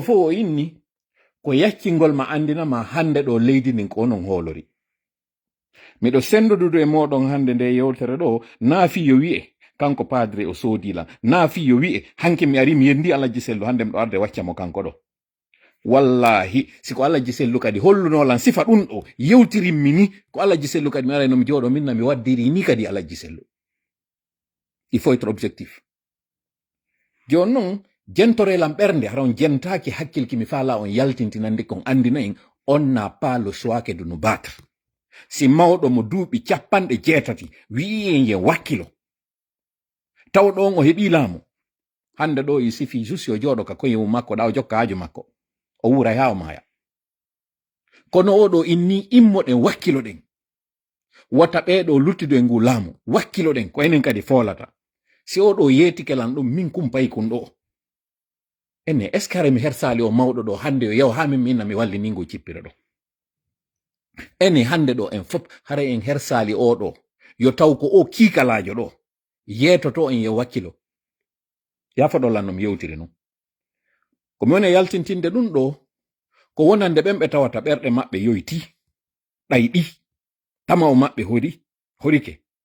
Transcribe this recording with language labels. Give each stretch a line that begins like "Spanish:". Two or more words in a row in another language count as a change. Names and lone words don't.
Fula: fof o inni ko yaccingol ma andinama hande ɗo leydi ndin ko onon hoolori miɗo sendodudo e moɗon hande nde yewtere ɗo naafi yo wi'e kanko padre o soodila naafi yo wi'e hanke mi ari mi yendi alhaji sellu hande miɗo arde waccamo kanko ɗo wallahi siko alhaji sellu kadi hollunolan sifa ɗum ɗo yewtirinmi ni ko alhaji sellu kadi mi arayno mi jooɗo minna mi waddiri ni kadi alhaji sellu
French: il faut être objectif
Fula: joni noon jentorelam ɓernde hara on jentaki hakkilki mi faala on yaltintinande kon andina en
French: on n'a pas le choix que de nous battre
Fula: si mawɗo mo duuɓi 80 wi'i en yen wakkilo taw ɗon o heɓi laamu hande ɗo i sifi juste o jooɗo ka koye mum makko ɗa o jokka haaju makko o wuray ha o maaya kono oɗo inni immoɗen wakkiloɗen wata ɓeɗo luttido e ngu laamu wakkiloɗen ko enen kadi foolata si oɗo yeetikelan ɗum min kumpayi kun ɗo ene
French: est ce que
Fula: hara mi hersali o mawɗo ɗo hande o yaw ha min minna mi walli ningu cippira ɗo ene hande ɗo en fof hara en hersali oɗo yo taw ko o kiikalajo ɗo yeetoto en yo wakkilo yafaɗo lanno mi yewtiri non komi woni yaltintinde ɗum ɗo ko wonande ɓen ɓe tawata ɓerɗe maɓɓe yoyti ɗayɗi tamaw maɓɓe horike